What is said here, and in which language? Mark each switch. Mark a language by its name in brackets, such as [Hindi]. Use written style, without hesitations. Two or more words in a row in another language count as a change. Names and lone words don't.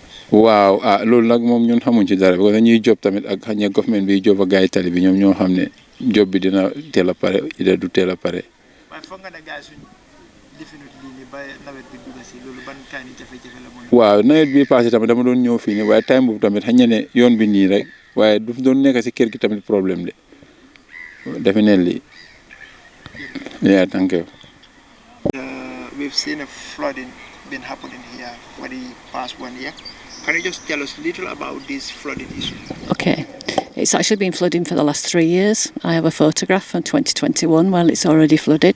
[Wolof] waaw loolu nag moom ñun xamuñ ci dara parce que ñuy job tamit ak xëy na government bi job ak gars yi tali bi ñoom ñoo xam ne job bi dina teel a pare ida du teel a pare. waaye foog nga ne gars yi suñ definit lii nii ba nawet bi dugg si loolu ban kaa ni jafe-jafe la mooy. waaw nawet bi passé tamit dama doon ñëw fii nii waaye time boobu tamit xëy na ne yoon bi nii rek waaye du doon nekk si kër gi tamit [French] problème de [Wolof] definitely. [English] Yeah, thank you. We've seen a flooding been happening here for the past 1 year. Can you just tell us a little about this flooding issue? Okay. It's actually been flooding for the last 3 years. I have a photograph from 2021 while it's already flooded.